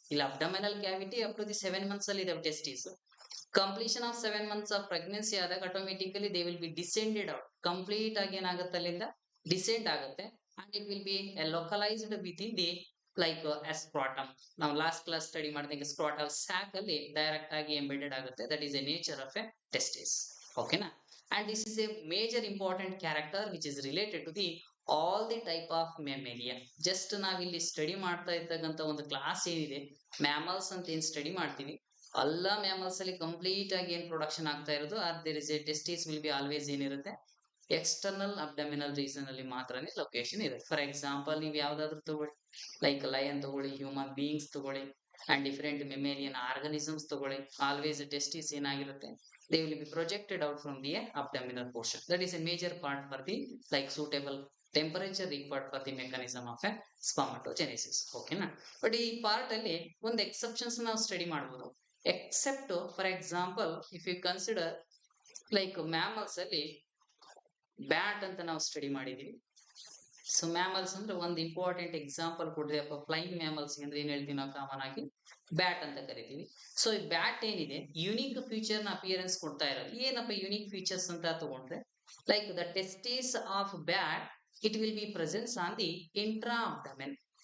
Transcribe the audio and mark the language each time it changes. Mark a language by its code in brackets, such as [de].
[en] ಇಲ್ಲಿ abdominal cavity up to the 7 months ಅಲ್ಲಿ ಇದೆ testis. Completion of 7 months of pregnancy ಆದಾಗ automatically they will be descended out, [kn] complete ಆಗಿ ಏನಾಗುತ್ತೆ ಅಲ್ಲಿಂದ ಡಿಸೆಂಡ್ ಆಗುತ್ತೆ. [en] And it will be localised within the like scrotum. [kn] ನಾವು last class study ಮಾಡಿದಂಗೆ ಸ್ಕ್ರಾಟಲ್ sack ಅಲ್ಲಿ direct ಆಗಿ ಎಂಬೆಡೆಡ್ ಆಗುತ್ತೆ. [en] That is a nature of a testis. ಓಕೆನಾ. And this is a major important character which is related to the all the type of mammalia. [kn] Just ನಾವಿಲ್ಲಿ study ಮಾಡ್ತಾ ಇರ್ತಕ್ಕಂಥ ಒಂದು class ಏನಿದೆ mammals ಅಂತ ಏನ್ ಸ್ಟಡಿ ಮಾಡ್ತೀವಿ ಎಲ್ಲ ಮ್ಯಾಮಲ್ಸ್ ಅಲ್ಲಿ ಕಂಪ್ಲೀಟ್ ಆಗಿ ಏನ್ ಪ್ರೊಡಕ್ಷನ್ ಆಗ್ತಾ ಇರೋದು [en] are there is a testis will be always [kn] ಏನಿರುತ್ತೆ ಎಕ್ಸ್ಟರ್ನಲ್ ಅಬ್ಡಮಿನಲ್ ರೀಸನ್ ಅಲ್ಲಿ ಮಾತ್ರನೇ ಲೊಕೇಶನ್ ಇರುತ್ತೆ. ಫಾರ್ ಎಕ್ಸಾಂಪಲ್ ನೀವು ಯಾವ್ದಾದ್ರು ತಗೊಳ್ಳಿ ಲೈಕ್ ಲಯನ್ ತಗೊಳ್ಳಿ, ಹ್ಯೂಮನ್ ಬೀಯಿಂಗ್ಸ್ ತಗೊಳ್ಳಿ ಅಂಡ್ ಡಿಫರೆಂಟ್ ಮೆಮೇರಿಯನ್ ಆರ್ಗನಿಸಮ್ಸ್ ತಗೊಳ್ಳಿ, ಆಲ್ವೇಸ್ ಟೆಸ್ಟಿಸ್ ಏನಾಗಿರುತ್ತೆ [en] they will be projected out from the abdominal portion. That is a major part for the like suitable temperature required for the mechanism of a spermatogenesis. Okay na. [kn] But ಈ part ಅಲ್ಲಿ ಒಂದು exceptions ನಾವು study ಮಾಡಬಹುದು. [en] Except for example if you consider like mammals [kn] ಅಲ್ಲಿ bat ಅಂತ ನಾವು study ಮಾಡಿದೀವಿ. So mammals ಅಂದ್ರೆ ಒಂದು ಇಂಪಾರ್ಟೆಂಟ್ ಎಕ್ಸಾಂಪಲ್ ಕೊಡ್ರಿಯಪ್ಪ, ಫ್ಲೈಯಿಂಗ್ ಮ್ಯಾಮಲ್ಸ್ ಅಂದ್ರೆ ಏನ್ ಹೇಳ್ತೀವಿ ನಾವು ಕಾಮನ್ ಆಗಿ ಬ್ಯಾಟ್ ಅಂತ ಕರಿತೀವಿ. ಸೊ ಈ ಬ್ಯಾಟ್ ಏನಿದೆ ಯುನಿಕ್ ಫೀಚರ್ ನ ಅಪಿಯರೆನ್ಸ್ ಕೊಡ್ತಾ ಇರೋದು. ಏನಪ್ಪ ಯುನಿಕ್ ಫೀಚರ್ಸ್ ಅಂತ ತಗೊಂಡ್ರೆ [en] Like the testis of bat it will be presence on the intra abdomen.